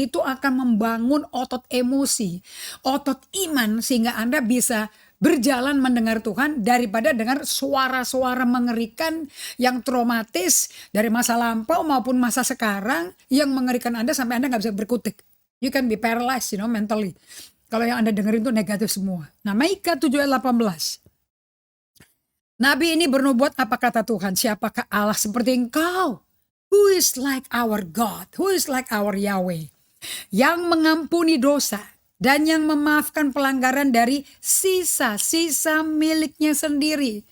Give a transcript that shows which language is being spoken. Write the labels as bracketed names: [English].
[Indonesian] Itu akan membangun otot emosi, otot iman sehingga Anda bisa berjalan mendengar Tuhan daripada dengar suara-suara mengerikan yang traumatis dari masa lampau maupun masa sekarang yang mengerikan Anda sampai Anda gak bisa berkutik. [English] You can be paralyzed, mentally. [Indonesian] Kalau yang Anda dengerin itu negatif semua. Nah, Mika 7 ayat 18. Nabi ini bernubuat apa kata Tuhan? Siapakah Allah seperti engkau? [English] Who is like our God? Who is like our Yahweh? [Indonesian] Yang mengampuni dosa dan yang memaafkan pelanggaran dari sisa-sisa miliknya sendiri.